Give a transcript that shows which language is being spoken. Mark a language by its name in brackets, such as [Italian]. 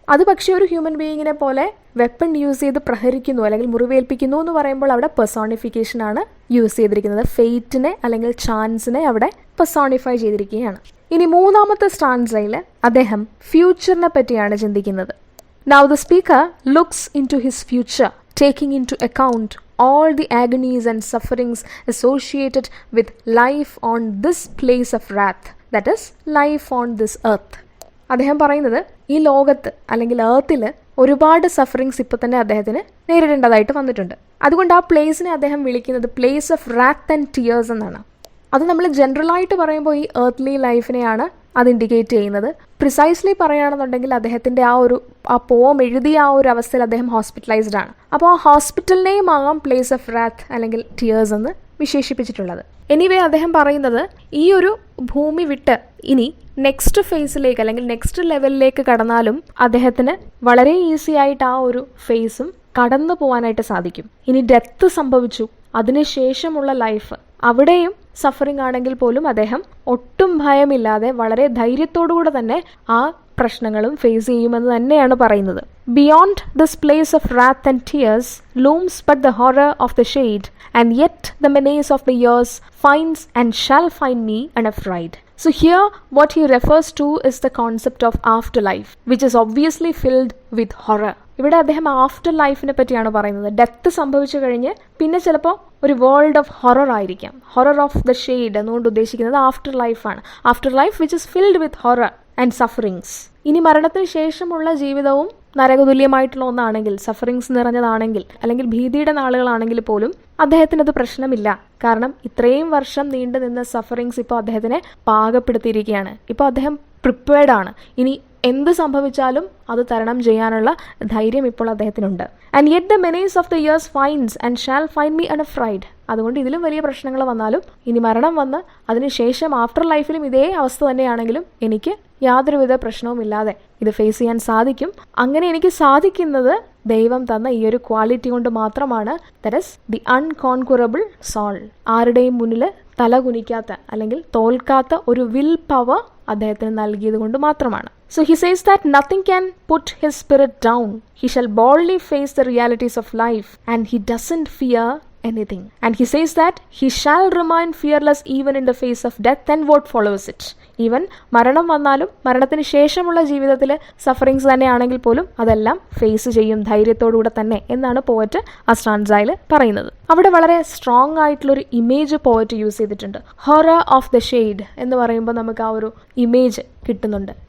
[Malayalam] അത് പക്ഷേ ഒരു ഹ്യൂമൻ ബീയിങ്ങിനെ പോലെ വെപ്പൺ യൂസ് ചെയ്ത് പ്രഹരിക്കുന്നു അല്ലെങ്കിൽ മുറിവേൽപ്പിക്കുന്നു എന്ന് പറയുമ്പോൾ അവിടെ പെർസോണിഫിക്കേഷൻ ആണ് യൂസ് ചെയ്തിരിക്കുന്നത്. ഫെയ്റ്റിനെ അല്ലെങ്കിൽ ചാൻസിനെ അവിടെ പെർസോണിഫൈ ചെയ്തിരിക്കുകയാണ്. ഇനി 3ാമത്തെ സ്റ്റാൻസയിൽ അദ്ദേഹം ഫ്യൂച്ചറിനെ പറ്റിയാണ് ചിന്തിക്കുന്നത്. [English] Now the speaker looks into his future, taking into account all the agonies and sufferings associated with life on this place of wrath, that is, life on this earth. [Malayalam] അദ്ദേഹം പറയുന്നത് ഈ ലോകത്ത് അല്ലെങ്കിൽ ഏർത്തിൽ ഒരുപാട് സഫറിങ്സ് ഇപ്പോൾ തന്നെ അദ്ദേഹത്തിന് നേരിടേണ്ടതായിട്ട് വന്നിട്ടുണ്ട്. അതുകൊണ്ട് ആ പ്ലേസിനെ അദ്ദേഹം വിളിക്കുന്നത് പ്ലേസ് ഓഫ് റാത്ത് ആൻഡ് ടിയേഴ്സ് എന്നാണ്. അത് നമ്മൾ ജനറലായിട്ട് പറയുമ്പോൾ ഈ ഏർത്ത്ലി ലൈഫിനെയാണ് അത് ഇൻഡിക്കേറ്റ് ചെയ്യുന്നത്. പ്രിസൈസ്ലി പറയുകയാണെന്നുണ്ടെങ്കിൽ അദ്ദേഹത്തിൻ്റെ ആ പോം എഴുതിയ ആ ഒരു അവസ്ഥയിൽ അദ്ദേഹം ഹോസ്പിറ്റലൈസ്ഡ് ആണ്. അപ്പോൾ ആ ഹോസ്പിറ്റലിനെയും ആകാം പ്ലേസ് ഓഫ് റാത്ത് അല്ലെങ്കിൽ ടിയേഴ്സ് എന്ന് വിശേഷിപ്പിച്ചിട്ടുള്ളത്. എനിവേ അദ്ദേഹം പറയുന്നത് ഈ ഒരു ഭൂമി വിട്ട് ഇനി നെക്സ്റ്റ് ഫേസിലേക്ക് അല്ലെങ്കിൽ നെക്സ്റ്റ് ലെവലിലേക്ക് കടന്നാലും അദ്ദേഹത്തിന് വളരെ ഈസി ആയിട്ട് ആ ഒരു ഫേസും കടന്നു പോകാനായിട്ട് സാധിക്കും. ഇനി ഡെത്ത് സംഭവിച്ചു, അതിനുശേഷമുള്ള ലൈഫ്, അവിടെയും സഫറിങ് ആണെങ്കിൽ പോലും അദ്ദേഹം ഒട്ടും ഭയമില്ലാതെ വളരെ ധൈര്യത്തോടുകൂടെ തന്നെ ആ പ്രശ്നങ്ങളും ഫേസ് ചെയ്യുമെന്ന് തന്നെയാണ് പറയുന്നത്. [English] Beyond this place of wrath and tears looms but the horror of the shade, and yet the menace of the years finds and shall find me unafraid. So here what he refers to is the concept of afterlife, which is obviously filled with horror. [Malayalam] ഇവിടെ അദ്ദേഹം after ലൈഫിനെ പറ്റിയാണ് പറയുന്നത്. Death സംഭവിച്ചു കഴിഞ്ഞ് പിന്നെ ചിലപ്പോൾ ഒരു വേൾഡ് ഓഫ് ഹൊറർ ആയിരിക്കാം. ഹൊറർ ഓഫ് ദ ഷെയ്ഡ് എന്നുകൊണ്ട് ഉദ്ദേശിക്കുന്നത് ആഫ്റ്റർ ലൈഫാണ്. [English] After life which is filled with horror and sufferings. [Malayalam] ഇനി മരണത്തിന് ശേഷമുള്ള ജീവിതവും നരകതുല്യമായിട്ടുള്ള ഒന്നാണെങ്കിൽ, സഫറിങ്സ് നിറഞ്ഞതാണെങ്കിൽ, അല്ലെങ്കിൽ ഭീതിയുടെ നാളുകളാണെങ്കിൽ പോലും അദ്ദേഹത്തിനത് പ്രശ്നമില്ല. കാരണം ഇത്രയും വർഷം നീണ്ടു നിന്ന സഫറിങ്സ് ഇപ്പോൾ അദ്ദേഹത്തിനെ പാകപ്പെടുത്തിയിരിക്കുകയാണ്. ഇപ്പോൾ അദ്ദേഹം പ്രിപ്പയർഡ് ആണ്. ഇനി എന്ത് സംഭവിച്ചാലും അത് തരണം ചെയ്യാനുള്ള ധൈര്യം ഇപ്പോൾ അദ്ദേഹത്തിനുണ്ട്. [English] And yet the menace of the years finds and shall find me unafraid. [Malayalam] അതുകൊണ്ട് ഇതിലും വലിയ പ്രശ്നങ്ങൾ വന്നാലും, ഇനി മരണം വന്ന് അതിനുശേഷം ആഫ്റ്റർ ലൈഫിലും ഇതേ അവസ്ഥ തന്നെയാണെങ്കിലും എനിക്ക് യാതൊരുവിധ പ്രശ്നവുമില്ലാതെ ഇത് ഫേസ് ചെയ്യാൻ സാധിക്കും. അങ്ങനെ എനിക്ക് സാധിക്കുന്നത് ദൈവം തന്ന ഈ ഒരു ക്വാളിറ്റി കൊണ്ട് മാത്രമാണ്. [English] That is the unconquerable soul. [Malayalam] ആരുടെയും മുന്നിൽ തല കുനിക്കാത്ത അല്ലെങ്കിൽ തോൽക്കാത്ത ഒരു വിൽ പവർ അദ്ദേഹത്തിന് നൽകിയത് കൊണ്ട് മാത്രമാണ്. [English] So he says that nothing can put his spirit down. He shall boldly face the realities of life, and he doesn't fear anything. And he says that he shall remain fearless even in the face of death and what follows it. [Malayalam] Even മരണം വന്നാലും മരണത്തിന് ശേഷമുള്ള ജീവിതത്തിൽ sufferings തന്നെയാണെങ്കിൽ പോലും അതെല്ലാം face ചെയ്യും ധൈര്യത്തോടുകൂടെ തന്നെ എന്നാണ് പോയറ്റ് ആ സ്റ്റാൻസയിൽ പറയുന്നത്. അവിടെ വളരെ സ്ട്രോങ് ആയിട്ടുള്ളൊരു ഇമേജ് പോയറ്റ് യൂസ് ചെയ്തിട്ടുണ്ട്. ഹൊറർ ഓഫ് ദ ഷെയ്ഡ് എന്ന് പറയുമ്പോൾ നമുക്ക് ആ ഒരു ഇമേജ് കിട്ടുന്നുണ്ട്.